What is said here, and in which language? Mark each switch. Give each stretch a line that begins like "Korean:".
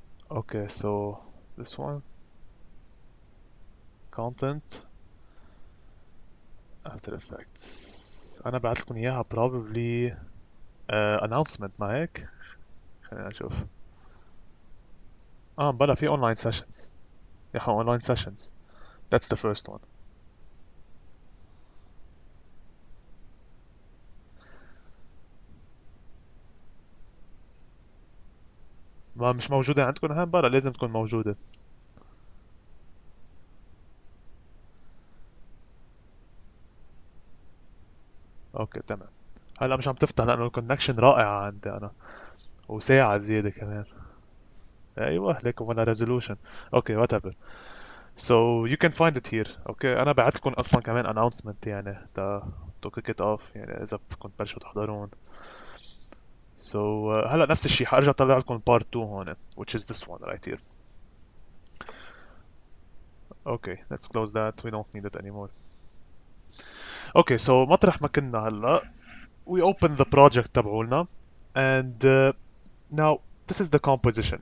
English: Okay, so this one, content, After Effects.
Arabic: أنا بعت لكم إياها
English: probably announcement
Arabic: ما هيك؟ خلينا نشوف. بلا في
English: online sessions.
Arabic: يا online sessions.
English: That's the first one.
Arabic: ما مش موجودة عندكم هان؟ بلا لازم تكون موجودة. اوكي تمام. هلا مش عم تفتح لأنه الكونكشن رائعة عندي أنا. وساعة زيادة كمان. أيوه ليكم ولا resolution. اوكي
English: whatever. So you can find it here.
Arabic: اوكي أنا بعت لكم أصلا كمان
English: announcement
Arabic: يعني
English: to kick it off
Arabic: يعني إذا بدكم تبلشوا تحضرون.
English: So
Arabic: هلا نفس الشيء حارجع اطلع لكم
English: part 2
Arabic: هون
English: which is this one right here. Okay, let's close that. We don't need it anymore. Okay, so
Arabic: مطرح ما كنا هلا
English: we open the project
Arabic: تبعولنا
English: and now this is the composition.